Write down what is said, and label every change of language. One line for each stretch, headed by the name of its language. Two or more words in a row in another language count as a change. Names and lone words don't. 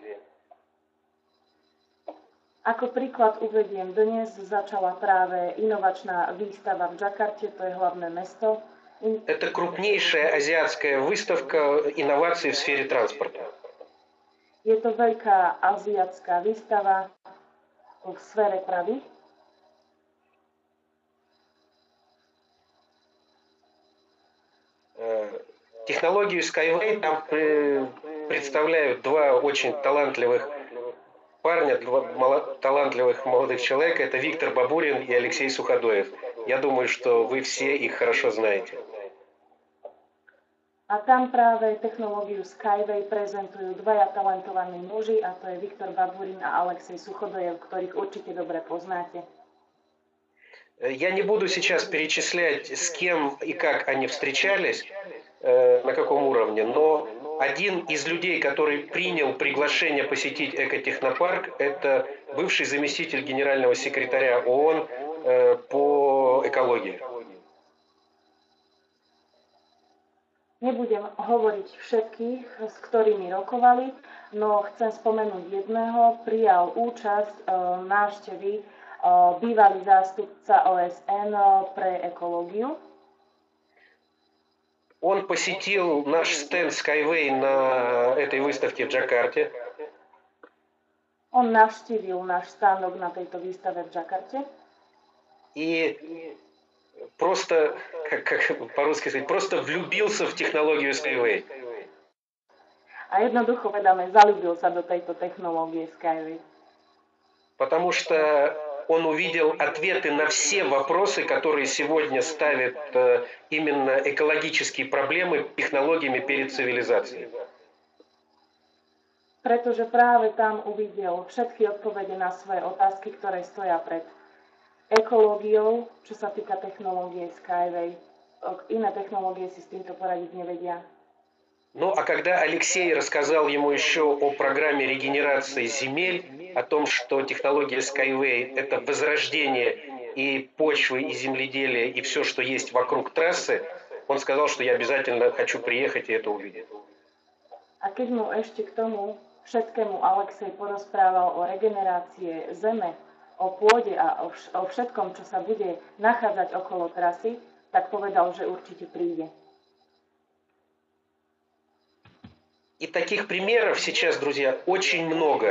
Slovak: Ako príklad uvediem, dnes začala práve inovačná výstava v Džakarte, to je hlavné mesto.
Russian: Это крупнейшая азиатская выставка инноваций в сфере транспорта.
Slovak: Je to veľká aziatská výstava v sfére pravy.
Russian: Технологию Skyway там представляют два очень талантливых парня, два талантливых молодых человека. Это Виктор Бабурин и Алексей Суходоев. Я думаю, что вы все их хорошо знаете.
Slovak: A tam práve technológiu Skyway prezentujú dvaja talentovaní muži, a to je Viktor Baburin a Alexej Suchodojev, ktorých určite dobre poznáte.
Russian: Я не буду сейчас перечислять, с кем и как они встречались, на каком уровне, но один из людей, который принял приглашение посетить Экотехнопарк, это бывший заместитель генерального секретаря ООН по экологии.
Slovak: Nebudem hovoriť všetkých, s ktorými rokovali, no chcem spomenúť jedného, prijal účasť návštevy bývalý zástupca OSN pre ekológiu.
Russian: Он посетил наш стенд Skyway на этой выставке в Джакарте.
Slovak: On navštívil náš stánok na tejto výstave v Džakarte.
Russian: И просто, как по-русски сказать, просто влюбился в технологию Skyway.
Slovak: A jednoducho povedané, zalúbil sa do tejto technológie Skyway.
Russian: Потому что он увидел ответы на все вопросы, которые сегодня ставят именно экологические проблемы технологиями перед цивилизацией.
Slovak: Pretože práve tam uvidel všetky odpovede na svoje otázky, ktoré stoja pred ekológiou, čo sa týka technológie Skyway. Iné technológie si s týmto poradiť nevedia.
Russian: Ну, а когда Алексей рассказал ему еще о программе регенерации земель, о том, что технология Skyway – это возрождение и почвы, и земледелия, и все, что есть вокруг трассы, он сказал, что я обязательно хочу приехать и это увидеть.
Slovak: A keď mu ešte k tomu všetkému Alexej porozprával o regenerácie zeme, o pôde a o všetkom, čo sa bude nachádzať okolo trasy, tak povedal, že určite príde.
Russian: И таких примеров сейчас, друзья, очень много.